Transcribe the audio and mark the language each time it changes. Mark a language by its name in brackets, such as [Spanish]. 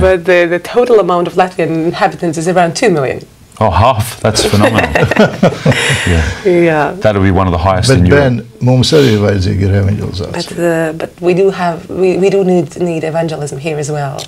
[English] But the total amount of Latvian inhabitants is around 2 million. Oh, half. That's phenomenal. Yeah. That'll be one of the highest in Europe. [Latvian] Ben, mums arī vajadzīga ir evanģelizācija. [English] But we do need evangelism here as well.